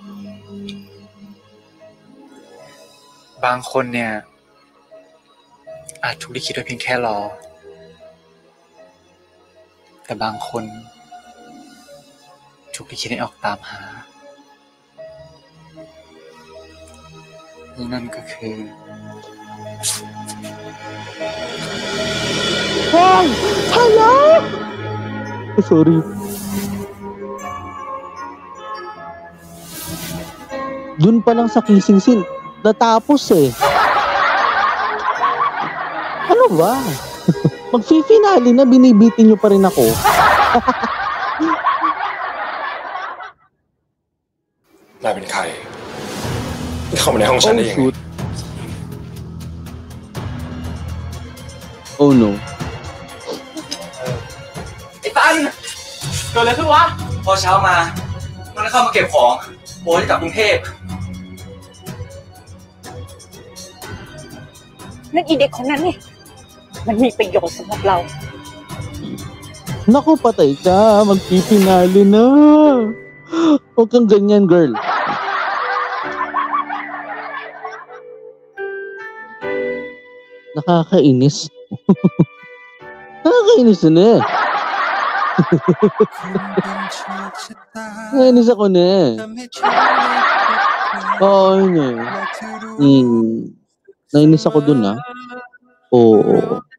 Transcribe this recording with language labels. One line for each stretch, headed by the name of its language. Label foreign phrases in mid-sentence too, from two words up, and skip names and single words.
Thai: บางคนเนี่ยอาจถูกลิขิตไว้เพียงแค่รอ แต่บางคนถูกลิขิตให้ออกตามหาและนั่นก็คือ
English: wow hello
Filipino: sorry dun pa lang sa
English: kissing scene
Filipino: natapos ano ba magfi-finale na binibitin nyo pa rin ako
Thai: นายเป็นใครเข้ามาในห้องฉันได้ยังไง
English: oh no
Thai: ไอ้ตันเกิดอะไรขึ้นวะพอเช้ามามันเข้ามาเก็บของโอนกลับกรุงเทพ นั่นอีเด็กคนนั้นนี่มันมีประโยชน์สำหรับเรา
Filipino: naku patay ka magfi-finale na huwag kang ganyan girl nakakainis nakakainis na nainis ako na oo yun nainis ako dun oo